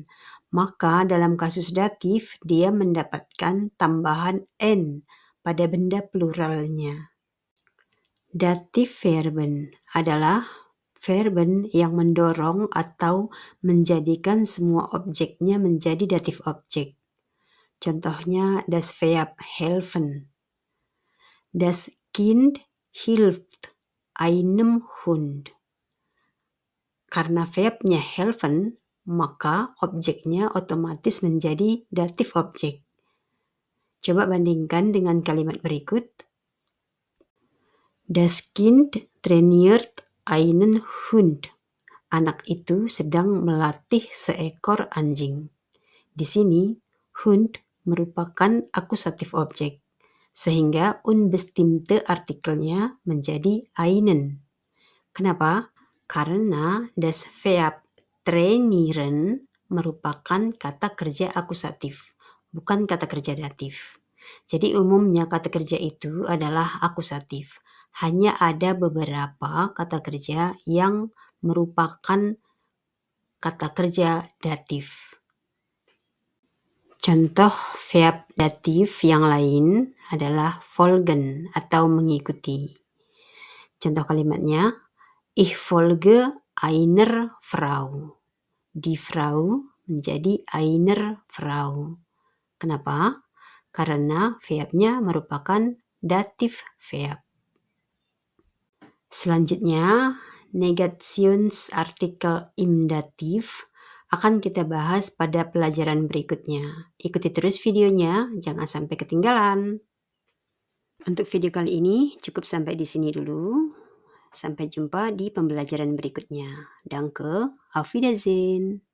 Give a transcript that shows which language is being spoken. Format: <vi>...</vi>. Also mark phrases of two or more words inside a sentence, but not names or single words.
<id>Maka dalam kasus datif, dia mendapatkan tambahan N pada benda pluralnya. Datif Verben adalah verben yang mendorong atau menjadikan semua objeknya menjadi datif objek. Contohnya</id> <de>das Verb helfen. Das Kind hilft einem Hund.</de> <id>Karena verbnya helfen, maka objeknya otomatis menjadi datif objek. Coba bandingkan dengan kalimat berikut.</id> <de>Das Kind trainiert einen Hund.</de> <id>Anak itu sedang melatih seekor anjing. Di sini, Hund merupakan akusatif objek, sehingga unbestimmte artikelnya menjadi einen. Kenapa? Karena</id> <de>das Verb trainieren</de> <id>merupakan kata kerja akusatif, bukan kata kerja datif. Jadi umumnya kata kerja itu adalah akusatif. Hanya ada beberapa kata kerja yang merupakan kata kerja datif. Contoh verb datif yang lain adalah folgen atau mengikuti. Contoh kalimatnya,</id> <de>ich folge einer Frau. Die Frau</de> <id>menjadi</id> <de>einer Frau.</de> <id>Kenapa? Karena verbnya merupakan datif verb. Selanjutnya,</id> <de>Negationsartikel im Dativ</de> <id>akan kita bahas pada pelajaran berikutnya. Ikuti terus videonya, jangan sampai ketinggalan. Untuk video kali ini cukup sampai di sini dulu. Sampai jumpa di pembelajaran berikutnya.</id> <de>Danke, auf Wiedersehen.</de>